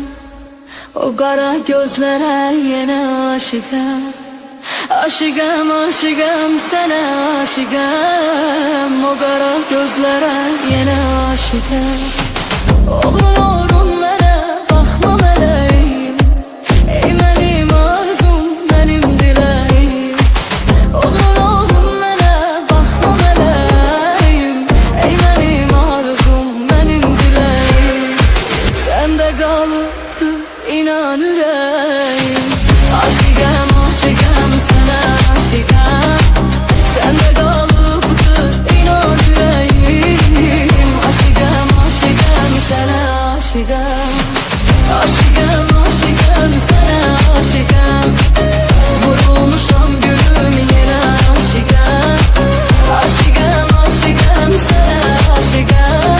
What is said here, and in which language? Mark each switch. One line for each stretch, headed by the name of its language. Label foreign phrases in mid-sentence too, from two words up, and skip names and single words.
Turkish: O kara gözlere yine aşıkım. Aşıkım aşıkım sana aşıkım. O kara gözlere yine aşıkım.
Azerbaijani: Oğlum mənə baxma mələyim. Ey mənim arzum mənim diləyim. Oğlum mənə baxma mələyim. Ey mənim arzum mənim diləyim. Səndə qalıbdı inan ürəyim.
Turkish: Aşıkım aşıkım sana aşıkım.
Azerbaijani: Səndə qalıbdı inan ürəyim.
Turkish: Aşıkım aşıkım sana aşıkım. Aşıkım aşıkım sana aşıkım.
Azerbaijani: Vurulmuşam gülüm
Turkish: yine aşıkım. Aşıkım aşıkım sana aşıkım.